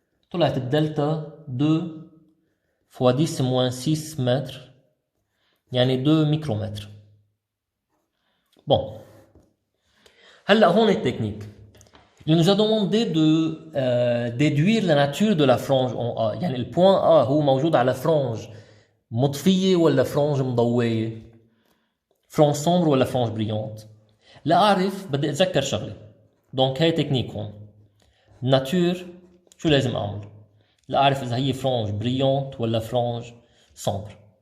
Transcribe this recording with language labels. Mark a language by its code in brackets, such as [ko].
[ar] طلعت الدلتا [fr] 2 fois 10 moins 6 [ar] متر، يعني 2 ميكرومتر. بون هلا هون التكنيك. [fr] Il nous a demandé de déduire la nature de la frange en A. [ar] يعني البوان A هو موجود على فرانج مطفية ولا فرانج مضوية؟ فرانج سومبر ولا فرانج بريونت؟ لا أعرف بدي أتذكر شغلة. دونك هاي تكنيك هون. ناتور شو لازم أعمل؟ لا أعرف إذا هي فرانج بريونت ولا فرانج سومبر.